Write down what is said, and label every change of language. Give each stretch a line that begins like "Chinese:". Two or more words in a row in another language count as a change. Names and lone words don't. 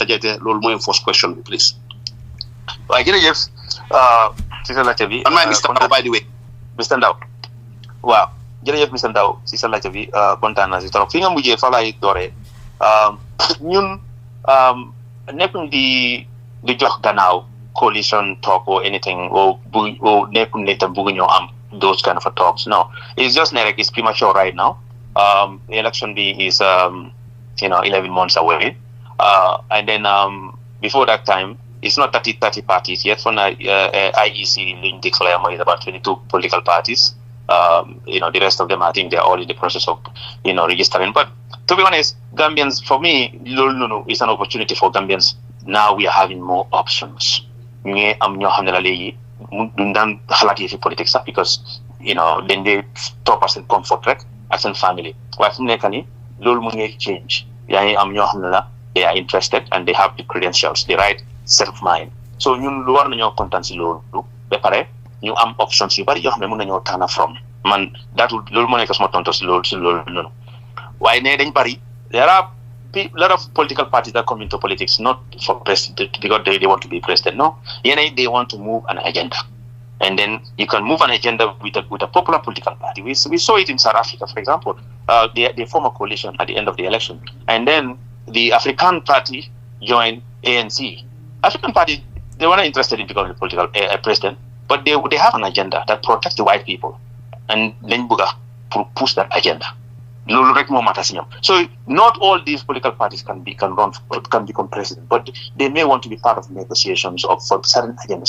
Wolof: Jaiteh loolu mooy
English: first question
Wolof: bi please. waaw jërëjëf si sa laajte bi. man maay Mr. Ndaw
English: by the way.
Wolof: Mr. Ndaw waaw jërëjëf Mr. Ndaw si sa laajte bi kontaan naa si trop fi nga mujjee fa laay dooree ñun nekkuñ di jox gannaaw
English: coalition talk or anything or
Wolof: nekkuñ ne tam bëgg ñoo am
English: those kind of talks no it's just
Wolof: ne rek
English: it's premature right now the election is 11 months away and then before that time it's not 30 parties yet for IEC liñ declare is about 22 political parties the rest of them I think they're all in the process of registering but to be honest Gambians for me it's an opportunity for Gambians now we are having more options
Wolof: ñu am ñoo xam ne la léegi duñ daan xalaat yi fi politique sax
English: because
Wolof: dañ dee toppa seen comfort rek ak seen family waaye fu mu nekk nii loolu mu ngi change yaa ngi am ñoo xam ne la
English: they are interested and they have the credentials the right set of mind so
Wolof: ñun lu war nañoo kontaan si loolu ba pare ñu am options yu bari yoo xam ne mën nañoo
English: tànn from
Wolof: man loolu moo nekk sama tonto si loolu noonu waaye ne dañ bari
English: there are a lot of political parties that come into politics not for president because they want to be president no they want to move an agenda and then you can move an agenda with a popular political party we saw it in South Africa for example they form a coalition at the end of the election and then the African party joined ANC African party they were not interested in becoming a political president but they have an agenda that protects the white people and then buga push that agenda so not all these political parties can become president, but they may want to be part of negotiations for certain agendas.